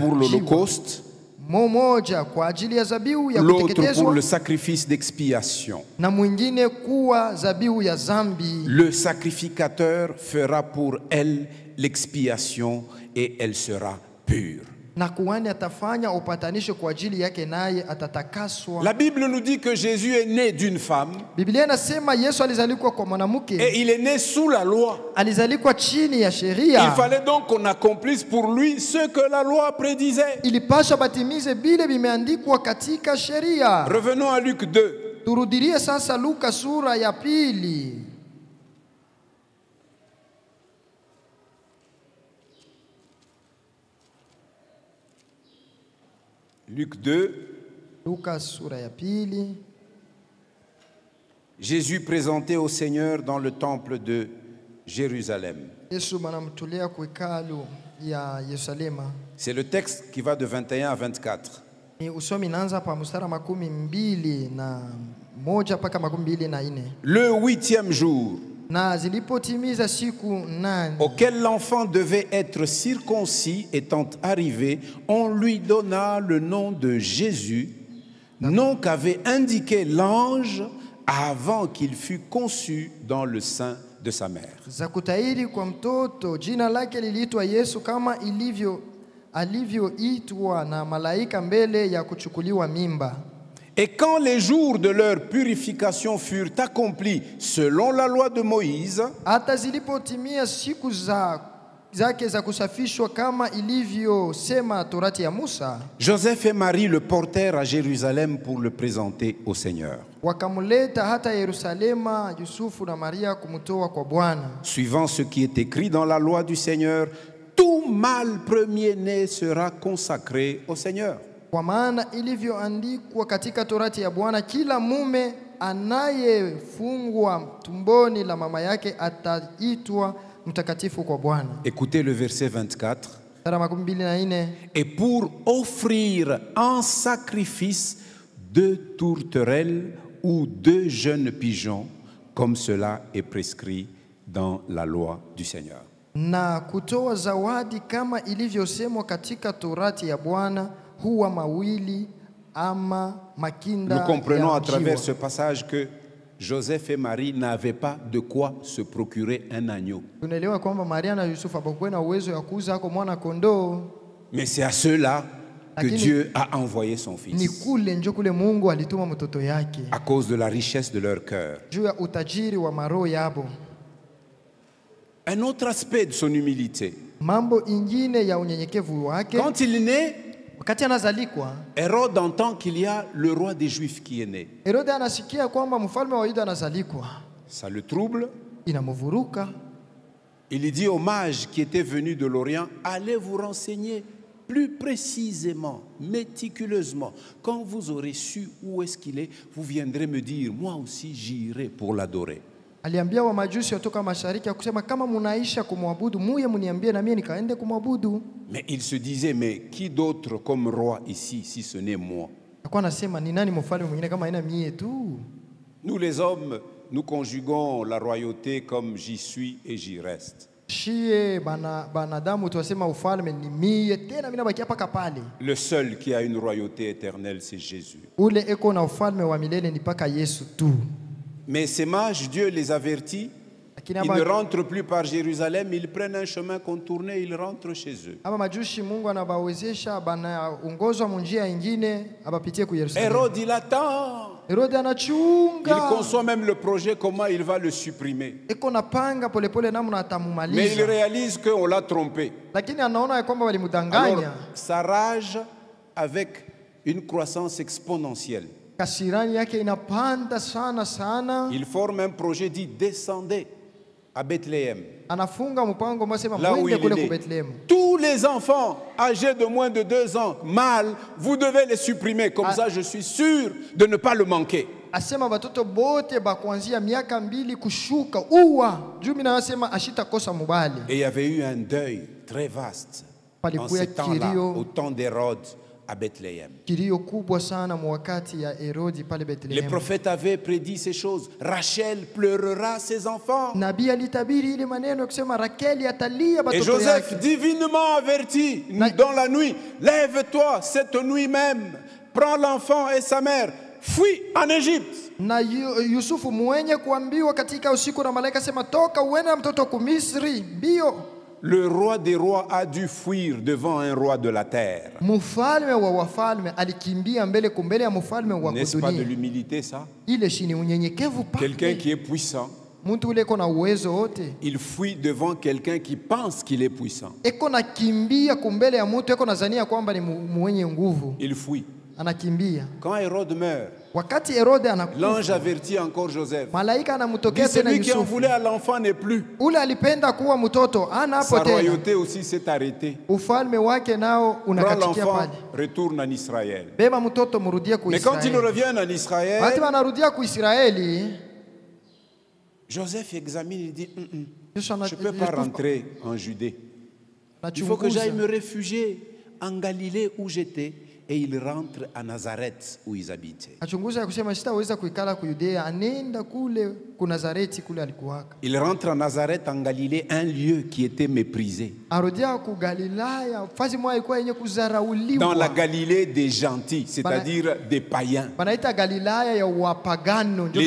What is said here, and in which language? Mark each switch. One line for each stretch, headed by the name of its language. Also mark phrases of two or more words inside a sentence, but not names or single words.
French: pour
Swahili: njiwa.
French: l'Holocauste,
Swahili: Moja kwa ajili ya zabihu ya
French: l'autre pour
Swahili: kuteketezwa
French: le sacrifice d'expiation.
Swahili: na mwingine kuwa zabihu ya zambi.
French: Le sacrificateur fera pour elle l'expiation et elle sera pure.
Swahili: Na kuhani atafanya upatanisho kwa ajili yake, naye atatakaswa.
French: La Bible nous dit que Jésus est né d'une femme
Swahili: Biblia inasema Yesu alizalikwa kwa mwanamke,
French: et il est né sous la loi.
Swahili: alizalikwa chini ya
French: Il
Swahili: sheria.
French: fallait donc qu'on accomplisse pour lui ce que la loi prédisait.
Swahili: Ilipaswa batimize bile bimeandikwa katika sheria.
French: Revenons à Luc 2.
Swahili: Turudilie sasa Luka sura ya 2.
French: Luc 2,
Swahili: Luka sura ya 2.
French: Jésus présenté au Seigneur dans le temple de Jérusalem.
Swahili: Yesu banamtolea kwa hekalu ya Yerusalema.
French: C'est le texte qui va de 21 à 24.
Swahili: Ni usomi naanza pa mstari 21 mpaka 24.
French: Le 8e jour,
Swahili: Na zilipotimiza siku 8
French: auquel l'enfant devait être circoncis étant arrivé, on lui donna le nom de Jésus, nom qu'avait indiqué l'ange avant qu'il fût conçu dans le sein de sa mère.
Swahili: za kutahiri kwa mtoto, jina lake liliitwa Yesu kama alivyoitwa na malaika mbele ya kuchukuliwa mimba.
French: Et quand les jours de leur purification furent accomplis selon la loi de Moïse,
Swahili: Hata zilipotimia siku zake za kusafishwa kama ilivyosema torati ya Musa,
French: Joseph et Marie le portèrent à Jérusalem pour le présenter au Seigneur.
Swahili: wakamleta hata Yerusalema Yusufu na Maria kumtoa kwa Bwana.
French: Suivant ce qui est écrit dans la loi du Seigneur, tout mâle premier-né sera consacré au Seigneur.
Swahili: Kwa maana ilivyoandikwa katika torati ya Bwana, kila mume anayefungwa tumboni la mama yake ataitwa mtakatifu kwa Bwana.
French: Écoutez le verset 24.
Swahili: Sura 24.
French: Et pour offrir en sacrifice 2 tourterelles ou 2 jeunes pigeons, comme cela est prescrit dans la loi du Seigneur.
Swahili: Na kutoa zawadi kama ilivyosemwa katika torati ya Bwana, huwa mawili ama makinda.
French: Nous comprenons
Swahili: ya
French: à travers
Swahili: njiwa.
French: ce passage que Joseph et Marie n'avaient pas de quoi se procurer un agneau.
Swahili: Tunaelewa kwamba Maria na Yusufu hapakuwa na uwezo ya kuuza hako mwana kondoo.
French: Mais c'est à ceux-là que
Swahili: Lakini-
French: Dieu a envoyé son
Swahili: Ni
French: Fils,
Swahili: kule njo kule Mungu alituma mtoto yake,
French: à cause de la richesse de leur cœur.
Swahili: juu ya utajiri wa maroho yabo.
French: Un autre aspect de son humilité.
Swahili: Mambo ingine ya unyenyekevu wake,
French: Quand il est né,
Swahili: wakati anazalikwa,
French: Hérode entend qu'il y a le roi des Juifs qui est né.
Swahili: Herode anasikia kwamba mfalme wa Yuda anazalikwa,
French: Ça le trouble.
Swahili: inamvuruka.
French: Il dit aux mages qui étaient venus de l'Orient, allez vous renseigner plus précisément, méticuleusement. Quand vous aurez su où est-ce qu'il est, vous viendrez me dire, moi aussi j'irai pour l'adorer.
Swahili: Aliambia wa majusi kutoka mashariki akusema, kama munaisha kumwabudu muye muniambie na mimi nikaende kumwabudu.
French: Mais il se disait, mais qui d'autre comme roi ici, si ce n'est moi?
Swahili: Alikuwa anasema ni nani mfalme mwingine kama haina mie tu?
French: Nous les hommes, nous conjuguons la royauté comme j'y suis et j'y reste.
Swahili: Shie banadamu tuwasema ufalme ni mie, tena mimi nabakia paka pale.
French: Le seul qui a une royauté éternelle, c'est Jésus.
Swahili: Ule eko na ufalme wa milele ni paka Yesu tu.
French: Mais ces mages, Dieu les avertit,
Swahili: Lakini
French: ils ne rentrent plus par Jérusalem, ils prennent un chemin contourné, ils rentrent chez eux.
Swahili: aba majushi Mungu anabawezesha banaongozwa munjia ingine abapitie ku Yerusalemu.
French: Hérode, il attend. Herode Il
Swahili: anachunga,
French: conçoit même le projet, comment il va le supprimer.
Swahili: eko napanga polepole namna
French: Mais il
Swahili: atamumaliza,
French: réalise qu'on l'a trompé.
Swahili: lakini anaona ya kwamba
French: Alors,
Swahili: walimdanganya.
French: sa rage avec une croissance exponentielle.
Swahili: kasirani yake inapanda sana sana.
French: Il forme un projet dit descendez à Bethléem.
Swahili: Anafunga mpango mwasema
French: Là où
Swahili: mwende
French: il
Swahili: kule
French: est
Swahili: ku
French: né. Bethlehem. Tous les enfants âgés de moins de 2 ans, mâles, vous devez les supprimer. Comme ça, je suis sûr de ne pas le manquer.
Swahili: Asema batoto bote ba kuanzia miaka 2 kushuka uwa. Juu mimi nasema ashitakosa mubali.
French: Et il y avait eu un deuil très vaste en ces temps-là, au temps d'Hérode à Bethléem.
Swahili: Kilio kubwa sana mwakati ya Herodi pale
French: Les Bethlehem. prophètes avaient prédit ces choses. Rachel pleurera ses enfants.
Swahili: Nabii alitabiri ile maneno kusema Rakeli atalia
French: Et
Swahili: batoto Joseph, yake.
French: divinement averti dans la nuit, lève-toi cette nuit même, prends l'enfant et sa mère, fuis en Égypte.
Swahili: Na Yusufu mwenye kuambiwa katika usiku na malaika sema toka uende na mtoto ku Misri bio.
French: Le roi des rois a dû fuir devant un roi de la terre.
Swahili: Mfalme wa wafalme alikimbia mbele kumbele ya mfalme wa
French: N'est-ce pas de
Swahili: dunia.
French: l'humilité ça?
Swahili: Ile shini unyenyekevu
French: Quelqu'un
Swahili: pale.
French: qui est puissant,
Swahili: Mtu ule iko na uwezo wote.
French: il fuit devant quelqu'un qui pense qu'il est puissant.
Swahili: Eko na kimbia kumbele ya mtu eko nazania kwamba ni mwenye nguvu.
French: Il fuit.
Swahili: Anakimbia.
French: Quand Hérode meurt,
Swahili: Wakati Herode
French: l'ange
Swahili: anakufa,
French: avertit encore Joseph.
Swahili: malaika
French: Dit,
Swahili: anamtokea tena
French: celui qui en Yusufu. voulait à l'enfant n'est plus.
Swahili: Ule alipenda kuwa mtoto ana hapo
French: Sa
Swahili: tena.
French: royauté aussi s'est arrêtée.
Swahili: Ufalme wake nao
French: Prends
Swahili: unakachikia
French: l'enfant,
Swahili: pale.
French: retourne en Israël.
Swahili: Beba mtoto murudie ku
French: Mais quand il
Swahili: Israeli.
French: revient en Israël,
Swahili: Wakati wanarudia ku Israeli,
French: Joseph examine, il dit, Yesu je ne peux pas rentrer en Judée. Il faut que j'aille me réfugier en Galilée où j'étais. Et il rentre à Nazareth où ils habitaient.
Swahili: achunguza kusema sitaweza kuikala ku Yudea, anenda kule ku Nazareti kule alikuwaka.
French: Il rentre à Nazareth en Galilée, un lieu qui était méprisé.
Swahili: Arudia ku Galilaya, fazi moja ilikuwa yenye kuzarauliwa.
French: Dans la Galilée des gentils, c'est-à-dire des païens.
Swahili: Banaita Galilaya ya wapagano ndio